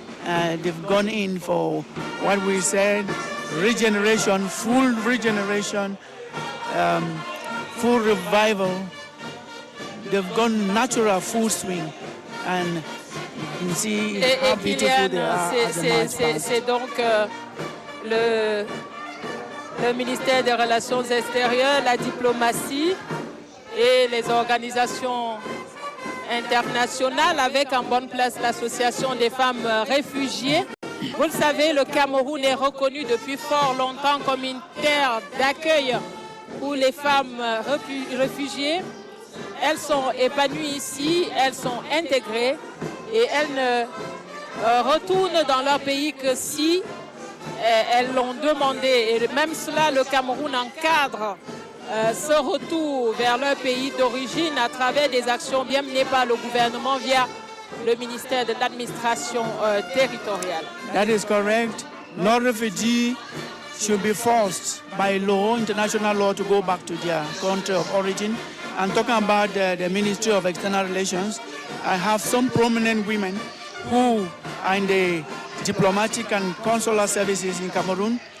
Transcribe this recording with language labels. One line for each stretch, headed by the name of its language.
English: They've gone in for what we said, regeneration, full regeneration, full revival. They've gone natural full swing. And you can see how beautiful they are as a march past.
French: C'est donc le ministère des Relations extérieures, la diplomatie et les organisations internationales avec en bonne place l'association des femmes réfugiées. Vous le savez, le Cameroun est reconnu depuis fort longtemps comme une terre d'accueil pour les femmes réfugiées. Elles sont épanouies ici, elles sont intégrées et elles ne retournent dans leur pays que si elles l'ont demandé. Et même cela, le Cameroun encadre ce retour vers leur pays d'origine à travers des actions bien menées par le gouvernement via le ministère de l'administration territoriale.
English: That is correct. No refugee should be forced by law, international law, to go back to their country of origin. And talking about the Ministry of External Relations, I have some prominent women who are in the diplomatic and consular services in Cameroon.